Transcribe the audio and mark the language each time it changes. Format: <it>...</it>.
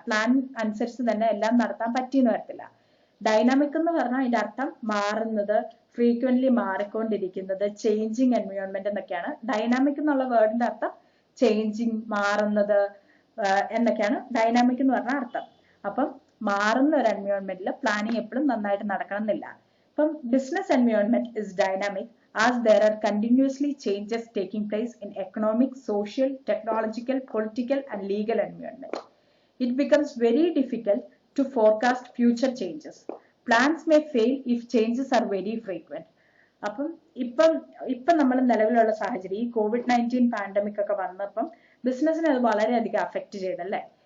<ml>Plan അനുസരിച്ച് തന്നെ എല്ലാം നടത്താൻ പറ്റിയെന്ന് വരത്തില്ല. ഡൈനാമിക് എന്ന് പറഞ്ഞാൽ അതിന്റെ അർത്ഥം മാറുന്നത്, ഫ്രീക്വന്റ്ലി മാറിക്കൊണ്ടിരിക്കുന്നത്, ചേഞ്ചിങ് എൻവയോൺമെന്റ് എന്നൊക്കെയാണ്. ഡൈനാമിക് എന്നുള്ള വേർഡിന്റെ അർത്ഥം ചേഞ്ചിങ്, മാറുന്നത് എന്നൊക്കെയാണ് ഡൈനാമിക് എന്ന് പറഞ്ഞ അർത്ഥം. അപ്പം മാറുന്ന ഒരു എൻവയോൺമെന്റിൽ പ്ലാനിങ് എപ്പോഴും നന്നായിട്ട് നടക്കണം എന്നില്ല.</ml> <en>ഇപ്പം business environment is dynamic as there are continuously changes taking place in economic, social, technological, political and legal environment. It becomes very difficult to forecast future changes. Plans may fail if changes are very frequent.</en> <ml>അപ്പം ഇപ്പം നമ്മൾ നിലവിലുള്ള സാഹചര്യം, ഈ COVID-19 pandemic ഒക്കെ വന്നപ്പം ബിസിനസ്സിനെ അത് വളരെയധികം അഫക്റ്റ് ചെയ്തല്ലേ.</ml>